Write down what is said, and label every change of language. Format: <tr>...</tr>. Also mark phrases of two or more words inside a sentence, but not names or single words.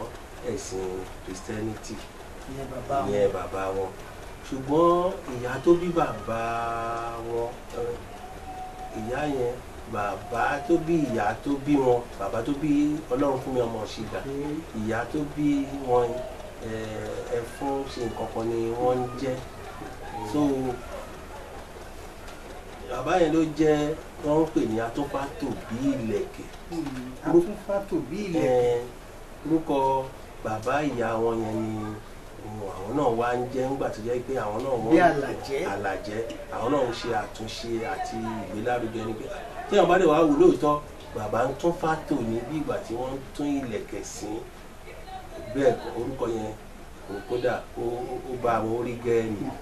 <yo>ẹ̀sìn Christianity ìyẹn bàbá wọn ṣùgbọ́n ìyá tó bí bàbá wọn ìyá yẹn bàbá tó bí ìyá tó bí wọn bàbá tó bí Olorunfunmi ọmọ Osiga ìyá tó bí wọn ẹfún ṣe nǹkan kan ni wọ́n ń jẹ́ so bàbá yẹn ló jẹ́ wọ́n ń pè ní a-tun'fa-to-bi-ileke a-tun'fa-to-bi-ileke orúkọ bàbá ìyá wọn yẹn ni àwọn náà wá ń jẹ́ ńgbà tó jẹ́ pé àwọn náà wọ́n àlàjẹ́ àwọn náà ń ṣe àtúnṣe àti ìgbélárugẹ nígbà tí àwọn bá dẹ̀ wá wò lóòótọ́ bàbá ń tún fátò ní bí ìgbà tí wọ́n ń tún ìlẹ̀kẹ̀ sí bẹ́ẹ̀ orúkọ yẹn kódà ó bá àwọn orí gẹ́ẹ̀nì.</yo>